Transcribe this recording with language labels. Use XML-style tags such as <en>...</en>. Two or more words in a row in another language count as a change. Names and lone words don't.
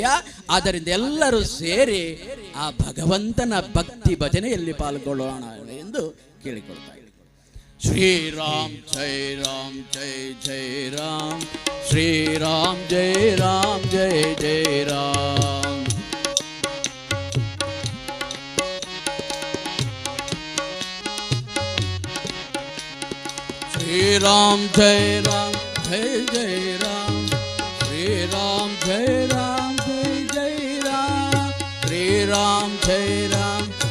<kn>ಆದ್ದರಿಂದ ಎಲ್ಲರೂ ಸೇರಿ ಆ ಭಗವಂತನ ಭಕ್ತಿ ಭಜನೆಯಲ್ಲಿ ಪಾಲ್ಗೊಳ್ಳೋಣ ಎಂದು ಕೇಳಿಕೊಳ್ತಾ ಇದ್ದಾರೆ.</kn> <sa>ಶ್ರೀರಾಮ್ ಜೈ ರಾಮ್ ಜೈ ಜೈ ರಾಮ್, ಶ್ರೀರಾಮ್ ಜೈ ರಾಮ್ ಜೈ ಜೈ ರಾಮ್. श्रीराम जय राम जय जय राम, श्रीराम जय राम जय जय राम, श्रीराम जय राम.</sa>